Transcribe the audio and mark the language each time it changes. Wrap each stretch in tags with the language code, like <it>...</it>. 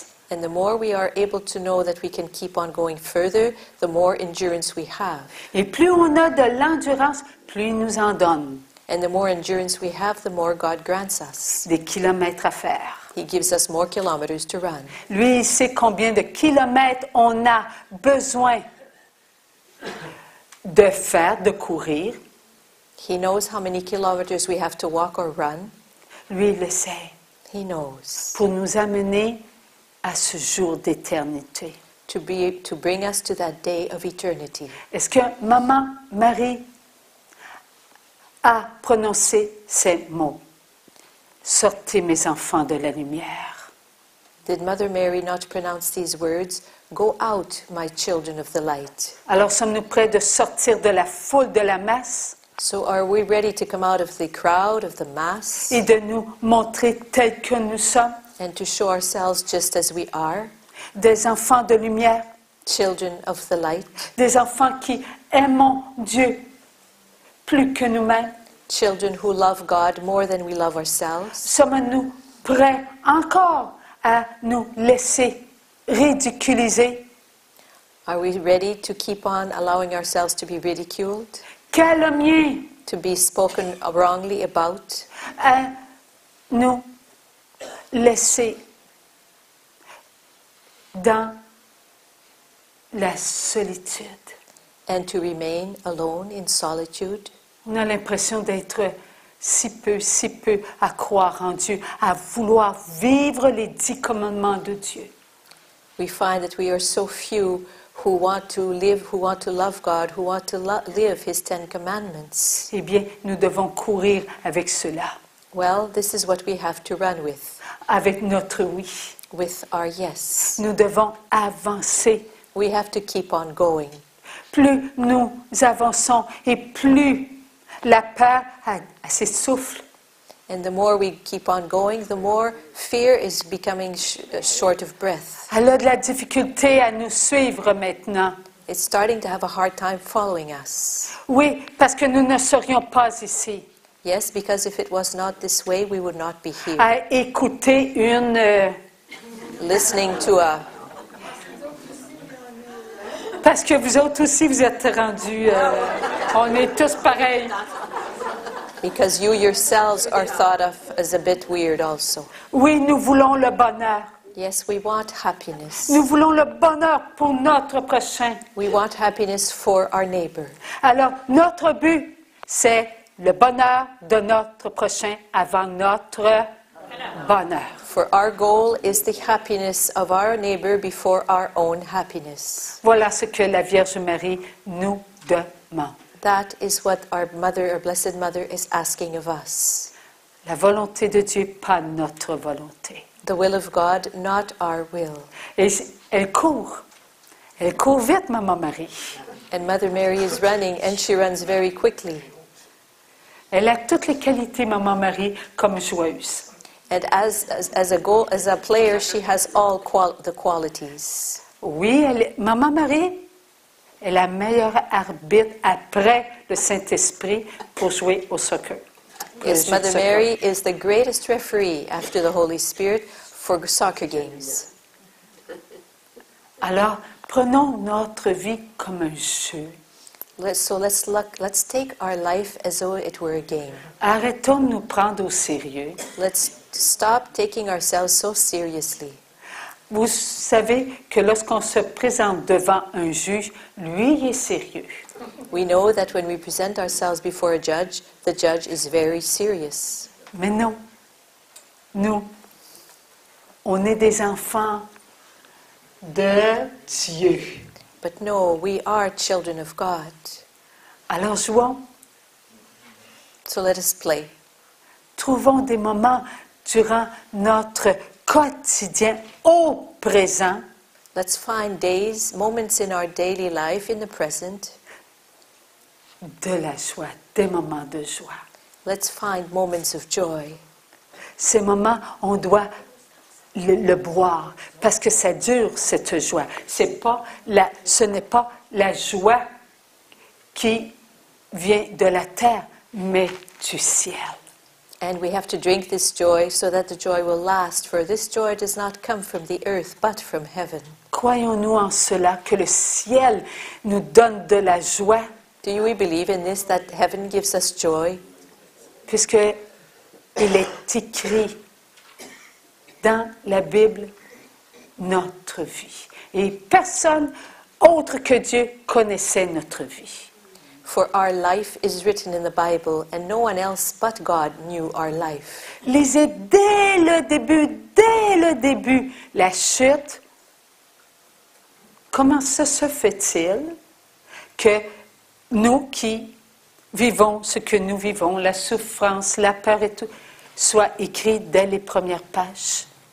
<en>And the more we are able to know that we can keep on going further, the more endurance we have.</en> <fr>Et plus on a de l'endurance, plus il nous en donne.</fr> <en>And the more endurance we have, the more God grants us.</en> <fr>Des kilomètres à faire.</fr> <en>He gives us more kilometers to run.</en> <fr>Lui, il sait combien de kilomètres on a besoin de faire, de courir.</fr> <en>He knows how many kilometers we have to walk or run.</en> <fr>Lui, il le sait.</fr> <en>He knows.</en> <fr>Pour nous amener à ce jour d'éternité.</fr> <en>To bring us to that day of eternity.</en> <fr>Est-ce que Maman Marie a prononcé ces mots? Sortez mes enfants de la lumière.</fr> <en>Did Mother Mary not pronounce these words? Go out, my children of the light.</en> <fr>Alors sommes-nous prêts de sortir de la foule de la masse?</fr> <en>So are we ready to come out of the crowd, of the mass?</en> <fr>Et de nous montrer tels que nous sommes?</fr> <en>And to show ourselves just as we are?</en> <fr>Des enfants de lumière?</fr> <en>Children of the light?</en> <fr>Des enfants qui aiment Dieu plus que nous-mêmes?</fr> <en>Children who love God more than we love ourselves?</en> <fr>Sommes-nous prêts encore à nous laisser ridiculiser?</fr> <en>Are we ready to keep on allowing ourselves to be ridiculed?</en> <fr>Calomnier?</fr> <en>To be spoken wrongly about?</en> <fr>À nous laisser dans la solitude?</fr> <en>And to remain alone in solitude?</en> <fr>On a l'impression d'être si peu à croire en Dieu, à vouloir vivre les 10 commandements de Dieu.</fr> <en>We find that we are so few who want to live, who want to love God, who want to live His 10 commandments.</en> <fr>Eh bien, nous devons courir avec cela, Well, this is what we have to run with avec notre oui.</fr> <en>our yes.</en> <fr>Nous devons avancer.</fr> <en>We have to keep on going.</en> <fr>Plus nous avançons et plus la peur s'essouffle.</fr> <en>And the more we keep on going, the more fear is becoming short of breath.</en> <fr>Elle a de la difficulté à nous suivre maintenant.</fr> <en>It's starting to have a hard time following us.</en> <fr>Oui, parce que nous ne serions pas ici</fr> <en>Yes, because if it was not this way, we would not be here.</en> <fr>à écouter une...</fr> <en>Listening to a...</en> <fr>Parce que vous autres aussi, vous êtes rendus... on est tous pareils.</fr> <en>Because you yourselves are thought of as a bit weird also.</en> <fr>Oui, nous voulons le bonheur.</fr> <en>Yes, we want happiness.</en> <fr>Nous voulons le bonheur pour notre prochain.</fr> <en>We want happiness for our neighbor.</en> <fr>Alors, notre but, c'est le bonheur de notre prochain avant notre bonheur.</fr> <en>For our goal is the happiness of our neighbor before our own happiness.</en> <fr>Voilà ce que la Vierge Marie nous demande.</fr> <en>That is what our mother, our blessed mother, is asking of us.</en> <fr>La volonté de Dieu, pas notre volonté.</fr> <en>The will of God, not our will.</en> <fr>Et elle court. Elle court vite, Maman Marie.</fr> <en>And Mother Mary is running, and she runs very quickly.</en> <fr>Elle a toutes les qualités, Maman Marie, comme joueuse.</fr> <en>And as a player, she has all the qualities.</en> <fr>Oui, Maman Marie est la meilleure arbitre après le Saint-Esprit pour jouer au soccer.</fr> <en>Yes, Mother Mary is the greatest referee after the Holy Spirit for soccer games.</en> <fr>Alors, prenons notre vie comme un jeu.</fr> <en>Let's take our life as though it were a game.</en> <fr>Arrêtons de nous prendre au sérieux.</fr> <en>Let's stop taking ourselves so seriously.</en> <fr>Vous savez que lorsqu'on se présente devant un juge, lui, il est sérieux.</fr> <en>We know that when we present ourselves before a judge, the judge is very serious.</en> <fr>Mais non, nous, on est des enfants de Dieu.</fr> <en>But no, we are children of God.</en> <fr>Alors jouons,</fr> <en>So let us play.</en> <fr>trouvons des moments durant notre quotidien au présent</fr> <en>Let's find days, moments in our daily life, in the present.</en> <fr>de la joie, des moments de joie.</fr> <en>Let's find moments of joy.</en> <fr>Ces moments, on doit le boire parce que ça dure, cette joie. Ce n'est pas la joie qui vient de la terre, mais du ciel.</fr> <en>And we have to drink this joy so that the joy will last, for this joy does not come from the earth, but from heaven.</en> <fr>Croyons-nous en cela, que le ciel nous donne de la joie,</fr> <en>Do you believe in this, that heaven gives us joy?</en> <fr>puisque il est écrit dans la Bible notre vie. Et personne autre que Dieu connaissait notre vie.</fr> <en>For our life is written in the Bible, and no one else but God knew our life.</en> <fr>Lisez dès le début, la chute. Comment ça se fait-il que nous qui vivons ce que nous vivons, la souffrance, la peur et tout, soit écrit dès les premières pages?</fr>